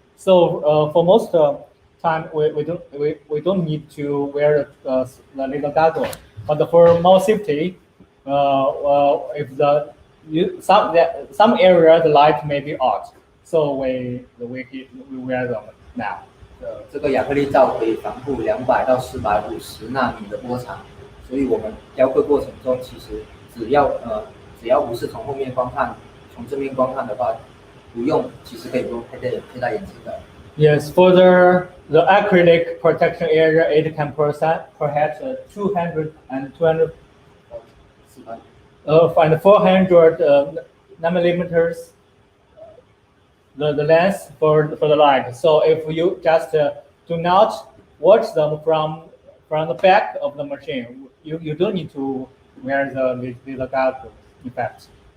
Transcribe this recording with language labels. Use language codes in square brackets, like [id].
[en] So for most time, we don't need to wear the laser goggle. But for more safety, if some area the light may be out, so we wear them now. [zh] 这个亚克力罩可以防护200到450纳米的波长，所以我们雕刻过程中，其实只要不是从后面观看，从正面观看的话，不用，其实可以不用佩戴眼镜的。 [en] Yes, for the acrylic protection area, it can perhaps 200 and 200 and 400 nanometers. The length for the light. So if you just do not watch them from the back of the machine, you don't need to wear the goggles. In fact.